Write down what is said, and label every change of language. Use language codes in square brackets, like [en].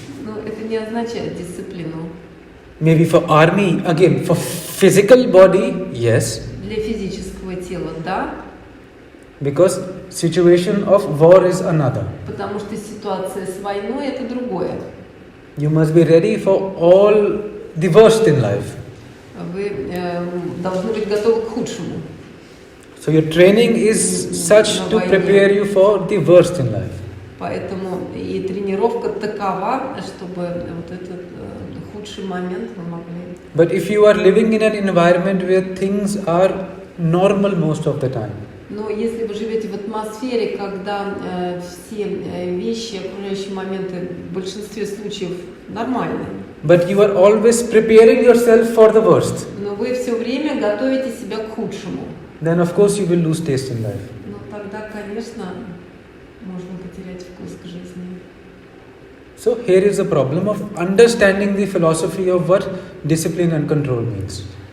[ru] Но это не означает дисциплину. [en] Maybe for army, again, for physical body, yes. [ru] Для физического тела, да, [en] Because situation of war is another. [ru] потому что ситуация с войной это другое. [en] You must be ready for all the worst in life. [ru] Вы должны быть готовы к худшему. [en] So your training is such to prepare you for the worst in life. [ru] Поэтому и тренировка такова, чтобы вот этот худший момент вы могли. [en] But if you are living in an environment where things are normal most of the time, [ru] Но если вы живете в атмосфере, когда все вещи, окружающие моменты в большинстве случаев нормальные, [en] but you are always preparing yourself for the worst, [ru] но вы все время готовите себя к худшему, [en] then of course you will lose taste in life. [ru] ну тогда, конечно, можно потерять вкус к жизни. [en] So here is a problem of understanding the philosophy of what discipline and control means.